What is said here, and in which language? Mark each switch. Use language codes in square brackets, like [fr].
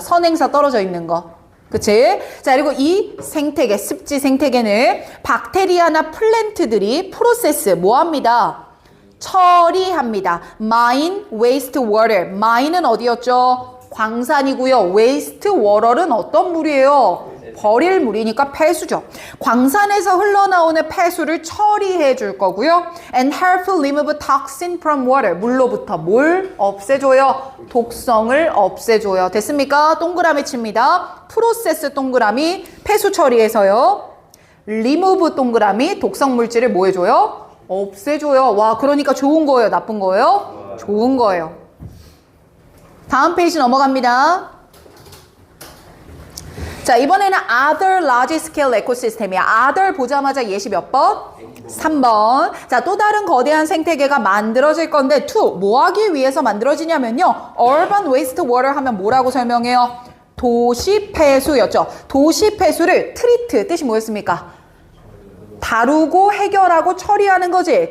[ko] 선행사 떨어져 있는 거. 그치? 자, 그리고 이 생태계, 습지 생태계는 박테리아나 플랜트들이 프로세스, 뭐 합니다? 처리합니다. mine, waste water. mine은 어디였죠? 광산이고요. waste water는 어떤 물이에요? 버릴 물이니까 폐수죠. 광산에서 흘러나오는 폐수를 처리해 줄 거고요. [en] And help remove toxin from water. [ko] 물로부터 뭘 없애줘요? 독성을 없애줘요. 됐습니까? 동그라미 칩니다. 프로세스 동그라미 폐수 처리해서요. remove 동그라미 독성 물질을 뭐 해줘요? 없애줘요. 와, 그러니까 좋은 거예요? 나쁜 거예요? 좋은 거예요. 다음 페이지 넘어갑니다. 자, 이번에는 [en] other large scale ecosystem이야. [ko] other 보자마자 예시 몇 번? 3번. 자, 또 다른 거대한 생태계가 만들어질 건데 to 뭐 하기 위해서 만들어지냐면요. urban waste water 하면 뭐라고 설명해요? 도시 폐수였죠. 도시 폐수를 treat 뜻이 뭐였습니까? 다루고 해결하고 처리하는 거지.